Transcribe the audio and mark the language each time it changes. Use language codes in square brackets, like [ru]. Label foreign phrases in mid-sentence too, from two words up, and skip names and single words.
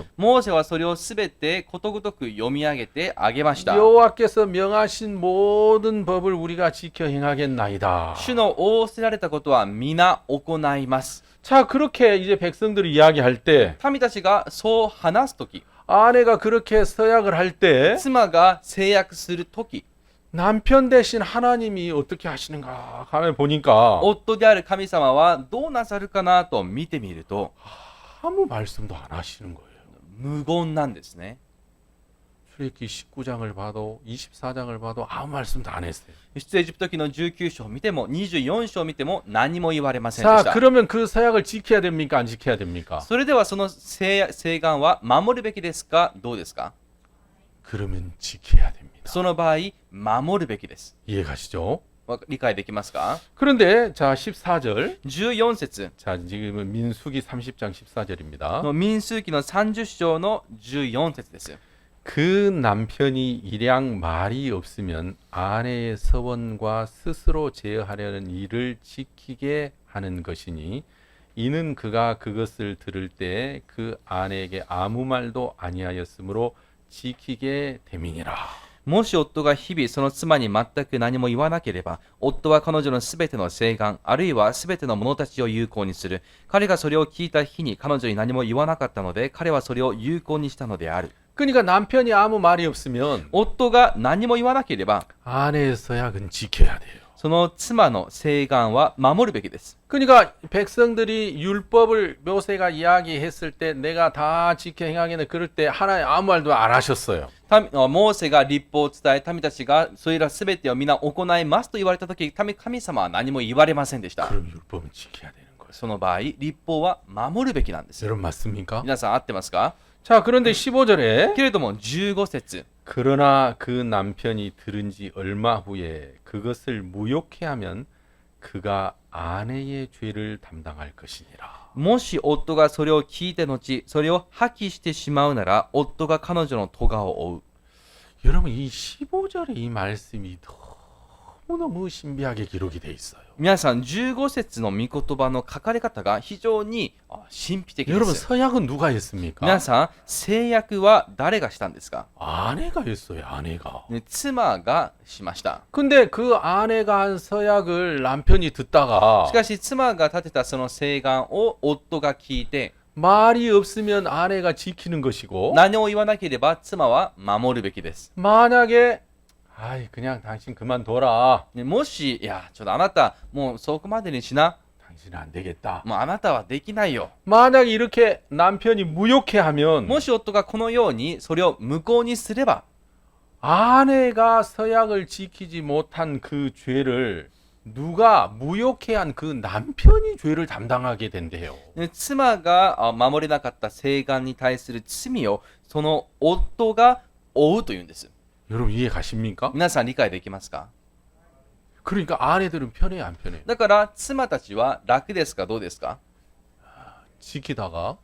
[ja] モーセはそれをすべてことごとく読み上げてあげました。 [ko] 여호와께서 명하신 모든 법을 우리가 지켜 행하겠나이다. [ja] 主の仰せられたことは皆行います。 [ko] 자, 그렇게 이제 백성들이 이야기할 때 [ja] 民たちがそう話すとき、 [ko] 아내가 그렇게 서약을 할 때 [ja] 妻が制約するとき、 [ko] 남편 대신 하나님이 어떻게 하시는가 하면 보니까 [ja] 夫である神様はどうなさるかなと見てみると [ko] 아무 말씀도 안 하시는 거예요. [ja] 無言なんですね。 [ko] 출애굽기 19장을 봐도 24장을 봐도 아무 말씀도 안 했어요. [ja] 出エジプト記の19章を見ても24章を見ても何も言われませんでし [ko] 자, [ja] た。 [ko] 그러면 그 서약을 지켜야 됩니까? 안 지켜야 됩니까? [ja] それではその誓願は守るべきですかどうですか [ko] 그러면 지켜야 됩니다. [ja] その場合守るべきです。 [ko] 이해가시죠? [ja] 理解できますか [ko] 그런데 자 14절 [ja] 14節 [ko] 자 지금은 민수기 30장 14절입니다. [ja] の民数記の30章の14節です。 [ko] 그 남편이 일양 말이 없으면 아내의 서원과 스스로 제어하려는 일을 지키게 하는 것이니 이는 그가 그것을 들을 때 그 아내에게 아무 말도 아니하였으므로 지키게 됨이니라. [ja] もし夫が日々その妻に全く何も言わなければ、夫は彼女のすべての誓願、あるいはすべての者たちを有効にする。彼がそれを聞いた日に彼女に何も言わなかったので、彼はそれを有効にしたのである。 [ko] 그러니까 남편이 아무 말이 없으면 [ja] 夫が何も言わなければ、 [ko] 아내의 서약은 지켜야 돼요. [ja] その妻の誓願は守るべきです。 [ko] 그러니까 백성들이 율법을 모세가 이야기했을 때 내가 다 지켜 행하겠네 그럴 때 하나님 아무 말도 안 하셨어요. [ja] モーセが立法を伝え、民たちがそれらすべてを皆行いますと言われたとき、神様は何も言われませんでした。 [ko] 그럼 율법은 지켜야 되는 거예요. [ja] その場合、立法は守るべきなんです。 [ko] 여러분 맞습니까? [ja] 皆さん合ってますか？ [ko] 자, 그런데 15절에 [ja] けれども15節 [ko] 그러나 그 남편이 들은 지 얼마 후에 그것을 무욕해 하면 그가 아내의 죄를 담당할 것이니라. [ja] もし夫がそれを聞いて後、それを破棄してしまうなら、夫が彼女の咎を負う。 [ko] 여러분 이 15절의 이 말씀이 너무너무 신비하게 기록이 돼 있어요. [ja] 皆さん、15節の御言葉の書かれ方が非常に神秘的で [ko] 여러분 [ja] す。 [ko] 서약은 누가 했습니까? [ja] 皆さん、誓約は誰がしたんですか？ [ko] 아내가 했어요. 아내가. [ja] ね、妻がしました。 [ko] 근데 그 아내가 한 서약을 남편이 듣다가 [ja] しかし、妻が立てたその誓願を夫が聞いて、 [ko] 말이 없으면 아내가 지키는 것이고 [ja] 何を言わなければ妻は守るべきです。 [ko] 만약에 아이 그냥 당신 그만둬라. [ja] ね、もし、いや、ちょっとあなた、もうそこまでにしな。 [ko] 당신은 안 되겠다. [ja] もうあなたはできないよ。 [ko] 만약 이렇게 남편이 무욕해 하면 [ja] もし夫がこのようにそれを無効にすれば、 [ko] 아내가 서약을 지키지 못한 그 죄를 누가 무욕해 한 그 남편이 죄를 담당하게 된대요. [ja] ね、妻が守れなかった誓願に対する罪をその夫が負うというんです。 [ko] 여러분 이해 가십니까? [ja] 皆さん理解できますか？ [ko] 그러니까 아내들은 편해요, 안 편해요? [ja] だから妻たちは楽ですかどうですか？ [ko] 지키다가